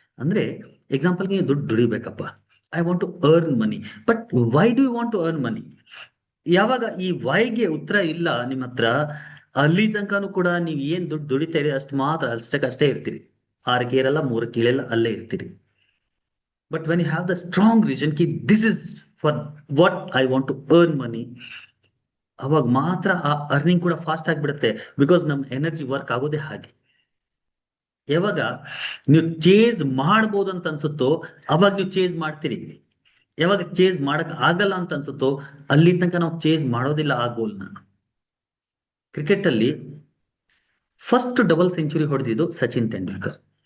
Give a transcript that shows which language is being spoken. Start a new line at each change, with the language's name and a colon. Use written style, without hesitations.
Kannada: ಅಂದ್ರೆ ಎಕ್ಸಾಂಪಲ್ಗೆ ನೀವು ದುಡ್ಡು ದುಡಿಬೇಕಪ್ಪ,
English: I want to earn money, but why do you want to earn money?
Kannada: ಯಾವಾಗ ಈ ವೈಗೆ ಉತ್ತರ ಇಲ್ಲ ನಿಮ್ಮ ಹತ್ರ, ಅಲ್ಲಿ ತನಕನೂ ಕೂಡ ನೀವು ಏನ್ ದುಡ್ಡು ದುಡಿತಾ ಇರಿ ಅಷ್ಟು ಮಾತ್ರ, ಅಷ್ಟೇ ಇರ್ತೀರಿ. 6 ಇರಲ್ಲ, 3 ಇಳೆಲ್ಲ, ಅಲ್ಲೇ ಇರ್ತೀರಿ.
English: But when you have the strong vision ki this is for what I want to earn money,
Kannada: ಅವಾಗ ಮಾತ್ರ ಆ ಅರ್ನಿಂಗ್ ಕೂಡ ಫಾಸ್ಟ್ ಆಗಿಬಿಡುತ್ತೆ. ಬಿಕಾಸ್ ನಮ್ ಎನರ್ಜಿ ವರ್ಕ್ ಆಗೋದೇ ಹಾಗೆ. ಯಾವಾಗ ನೀವು ಚೇಸ್ ಮಾಡ್ಬೋದು ಅಂತ ಅನ್ಸುತ್ತೋ ಅವಾಗ ನೀವು ಚೇಸ್ ಮಾಡ್ತೀರಿ. ಯಾವಾಗ ಚೇಸ್ ಮಾಡಕ್ ಆಗಲ್ಲ ಅಂತ ಅನ್ಸುತ್ತೋ ಅಲ್ಲಿ ತನಕ ನಾವು ಚೇಸ್ ಮಾಡೋದಿಲ್ಲ ಆ ಗೋಲ್ನ. ಕ್ರಿಕೆಟ್ ಅಲ್ಲಿ ಫಸ್ಟ್ ಡಬಲ್ ಸೆಂಚುರಿ ಹೊಡೆದಿದ್ದು ಸಚಿನ್ ತೆಂಡೂಲ್ಕರ್.